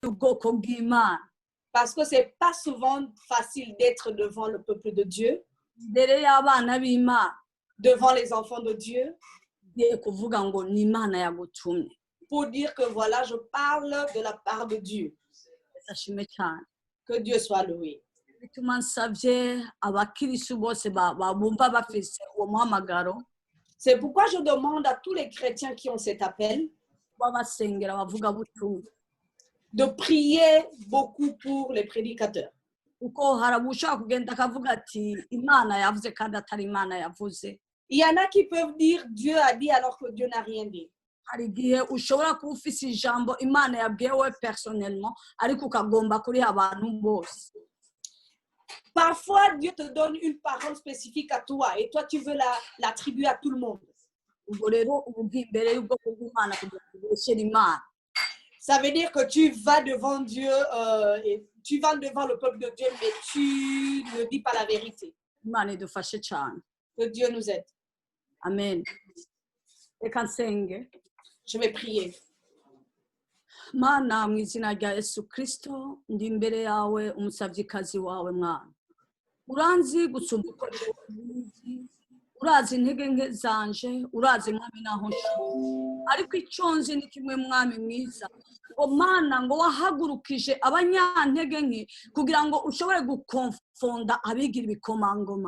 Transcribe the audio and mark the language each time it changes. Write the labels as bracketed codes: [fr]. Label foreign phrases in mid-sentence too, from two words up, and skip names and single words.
[rw] y'ubwoko bw'Imana. [fr] Parce que c'est pas souvent facile d'être devant le peuple de Dieu, [rw] Imbere y'abana b'Imana [fr] devant les enfants de Dieu, [rw] ngiye kuvuga ngo ni Imana yagutumye. [fr] pour dire que voilà, je parle de la part de Dieu. [rw] Ashimwe cyane. [fr] Que Dieu soit loué. [rw] Bituma nsabye abakirisitu bose bumva bafise uwo muhamagaro [fr] C'est pourquoi je demande à tous les chrétiens qui ont cet appel [rw] babasengera bavugabutumwa. [fr] de prier beaucoup pour les prédicateurs. [rw] Kuko harabushaka kugenda akavuga ati Imana yavuze kandi atari Imana yavuze. [fr] Il y en a qui peuvent dire Dieu a dit alors que Dieu n'a rien dit. [rw] Hari igihe ushobora kuba ufise ijambo Imana yabwiye we personnellement ariko ukagomba kuri abantu bose. [fr] Parfois, Dieu te donne une parole spécifique à toi et toi, tu veux l'attribuer à tout le monde. [rw] Ubwo rero ubu imbere y'ubwoko bw'Imana kugira ngo ubeshere Imana. [fr] Ça veut dire que tu vas devant Dieu et tu vas devant le peuple de Dieu, mais tu ne dis pas la vérité. [rw] Imana idufashe cyane. [fr] Que Dieu nous aide. [rw] Amen. Reka nsenge. [fr] Je vais prier. [rw] Mana mu izina rya Yesu Kristo ndi imbere yawe umusavyikazi wawe mwana. Uranzi gusumba uko ubizi, urazi intege nke zanje, urazi mwami naho nshoboye. Ariko icyo nzi ni kimwe mwami mwiza, ngo Mana ngo wahagurukije abanyantege nke kugira ngo ushobore gukonfonda abigira ibikomangoma.